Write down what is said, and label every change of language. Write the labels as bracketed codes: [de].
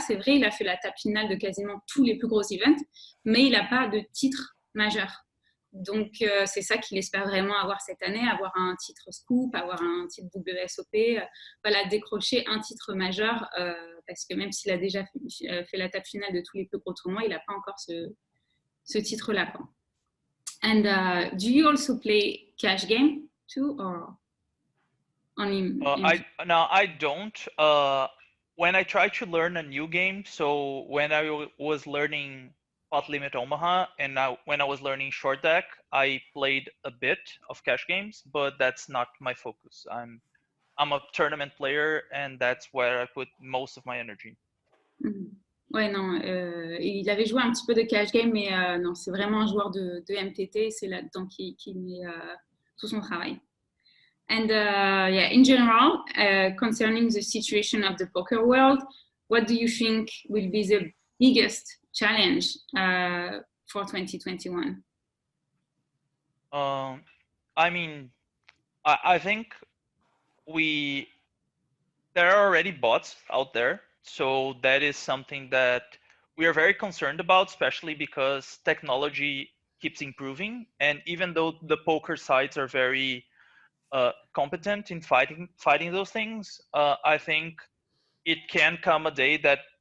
[fr] C'est vrai, il a fait la table finale de quasiment tous les plus gros events, mais il n'a pas de titre majeur. Donc, c'est ça qu'il espère vraiment avoir cette année, avoir un titre scoop, avoir un titre WSOP, voilà, décrocher un titre majeur, parce que même s'il a déjà fait la table finale de tous les plus gros tournois, il n'a pas encore ce titre-là, quoi. [en] And do you also play cash game too, or only? No, I don't. When I try to learn a new game, so when I was learning Pot Limit Omaha, and when I was learning Short Deck, I played a bit of cash games, but that's not my focus. I'm a tournament player, and that's where I put most of my energy. [fr] Ouais, non, il avait joué un petit peu de cash game, mais non, c'est vraiment un joueur de MTT, c'est là-dedans qu'il met tout son travail. [en] And yeah, in general, concerning the situation of the poker world, what do you think will be the biggest challenge for 2021? I mean, I think there are already bots out there, so that is something that we are very concerned about, especially because technology keeps improving, and even though the poker sites are very competent in fighting those things, I think it can come a day that